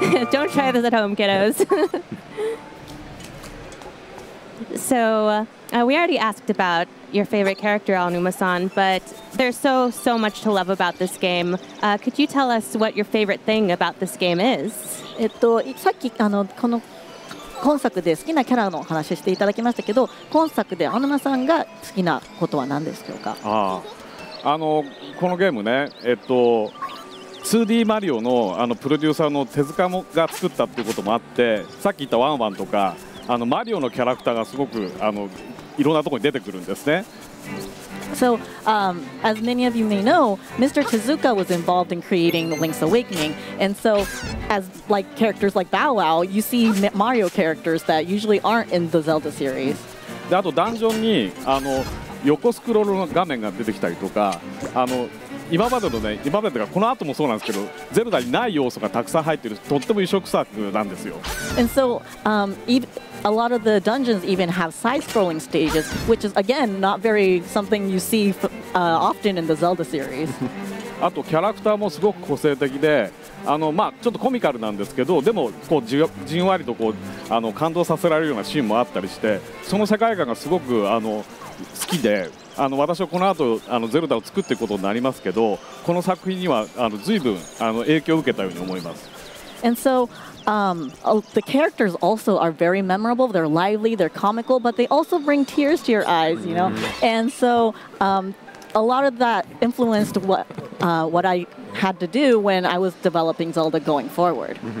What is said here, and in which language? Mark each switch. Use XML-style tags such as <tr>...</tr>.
<en>Don't try this at home, kiddos. So we already asked about your favorite character, Aonuma-san, but there's so much to love about this game. Could you tell us what your favorite thing about this game is?</en> <ja>さっきこの今作で好きなキャラの話していただきましたけど、今作で青沼さんが好きなことは何ですか？このゲームね、2D マリオのプロデューサーの手塚が作ったっていうこともあって、さっき言ったワンワンとかマリオのキャラクターがすごくいろんなところに出てくるんですね。</ja> <en>So, as many of you may know, Mr. Tezuka was involved in creating Link's Awakening, and so, as like characters like Bow Wow, you see Mario characters that usually aren't in the Zelda series.</en> <ja>であとダンジョンに横スクロールの画面が出てきたりとか、今までがこの後もそうなんですけど、ゼルダにない要素がたくさん入ってる、とっても異色作なんですよ。</ja> <en>And so, a lot of the dungeons even have side-scrolling stages, which is again not very something you see often in the Zelda series.</en> <ja>あとキャラクターもすごく個性的で、ちょっとコミカルなんですけど、でもこうじんわりとこう感動させられるようなシーンもあったりして、その世界観がすごく好きで。私はこの後ゼルダを作っていくことになりますけど、この作品には随分影響を受けたように思います。</ja> <en>And so, the characters also are very memorable. They're lively, they're comical, but they also bring tears to your eyes, you know. And so, a lot of that influenced what I had to do when I was developing Zelda going forward.</en>